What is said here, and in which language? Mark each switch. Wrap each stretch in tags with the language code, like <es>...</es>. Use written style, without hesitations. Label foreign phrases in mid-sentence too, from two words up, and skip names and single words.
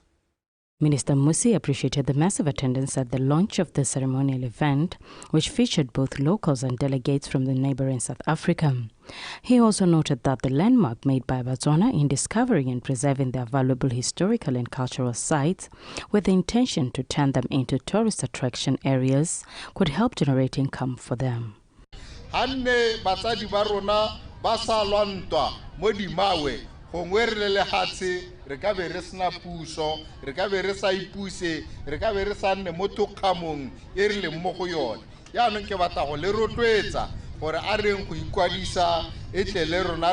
<en>Minister Musi appreciated the massive attendance at the launch of the ceremonial event, which featured both locals and delegates from the neighboring South Africa. He also noted that the landmark made by Botswana in discovering and preserving their valuable historical and cultural sites with the intention to turn them into tourist attraction areas could help generate income for them.</en> <tn>gongwe re le hatse re ka be re sena puso re ka be re sa ipuse re ka be re sa nne mo thokgamong e re leng mo go yone yaanong ke batla go le rotloetsa gore a reng go ikwadisa e tle le rona</tn>